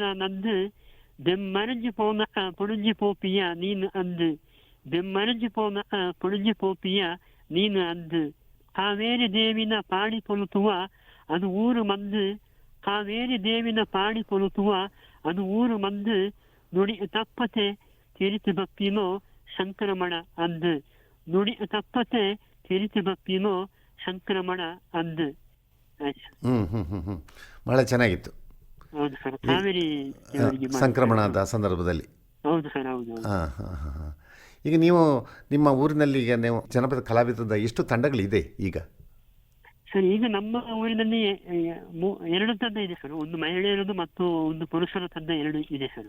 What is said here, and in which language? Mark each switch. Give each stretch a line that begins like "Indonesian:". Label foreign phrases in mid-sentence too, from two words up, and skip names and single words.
Kodava: ನಂದು, ಬೆಮ್ಮರಜಿ ಪೋನಕ ಪುಡುಜಿ ಪೋಪಿಯ ನೀನು ಅಂದು, ಬೆಮ್ಮರಜಿ ಪೋನಕ ಪುಡುಜಿ ಪೋಪಿಯ ನೀನು ಅಂದು, ಕಾವೇರಿ ದೇವಿನ ಪಾಡಿ ಪೊಲುತುವ ಅದು ಊರು ಮಂದು, ಕಾವೇರಿ ದೇವಿನ ಪಾಡಿ ಪೊಲುತುವ ಅದು ಊರು ಮಂದು, ನುಡಿ ತಪ್ಪತೆ ತಿರಿತು ಬಪ್ಪಿನೋ ಸಂಕ್ರಮಣ ಅಂದು, ನುಡಿ ತಪ್ಪತೆ ತಿರಿತು ಬಪ್ಪಿನೋ ಸಂಕ್ರಮಣ ಅಂದು.
Kannada: ಭಾಳ ಚೆನ್ನಾಗಿತ್ತು. ಹೌದು ಸರ್, ಕಾವೇರಿ ದೇವರಿಗೆ ಸಂಕ್ರಮಣದ ಸಂದರ್ಭದಲ್ಲಿ. ಹೌದು ಸರ್, ಹೌದು. ಹಾಂ ಹಾಂ ಹಾಂ ಹಾಂ. ಈಗ ನೀವು ನಿಮ್ಮ ಊರಿನಲ್ಲಿ ಈಗ ನೀವು ಜನಪದ ಕಲಾವಿದದ ಎಷ್ಟು ತಂಡಗಳಿದೆ ಈಗ? ಸರ್ ಈಗ ನಮ್ಮ ಊರಿನಲ್ಲಿ 2 ತಂಡ ಇದೆ ಸರ್, ಒಂದು ಮಹಿಳೆಯರದು ಮತ್ತು ಒಂದು ಪುರುಷರ ತಂಡ 2 ಇದೆ ಸರ್.